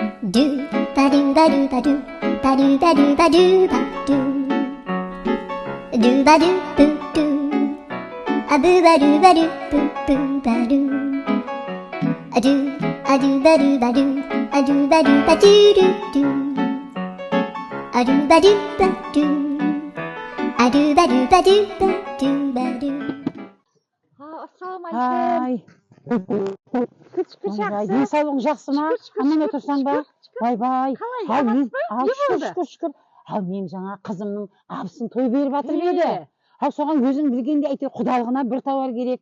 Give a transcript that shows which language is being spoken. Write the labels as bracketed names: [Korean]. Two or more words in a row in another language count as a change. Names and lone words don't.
[Kazakh] Do ba do ba do ba do ba do ba do ba do ba do do ba do boo do a boo ba do ba do boo boo ba do a do ba do ba do a do ba do ba do do do a do ba do ba do a do ba do ba do ba do ba do. Ай, жақсы. денсаулығың жақсы ма? Аман отырсаң ба? Бай. Шүкір. Ал мен жаңа қызымның абысын той беріп жатыр еді. Ал соған өзің білгенде әйтеуір құдалығына бір тауар керек.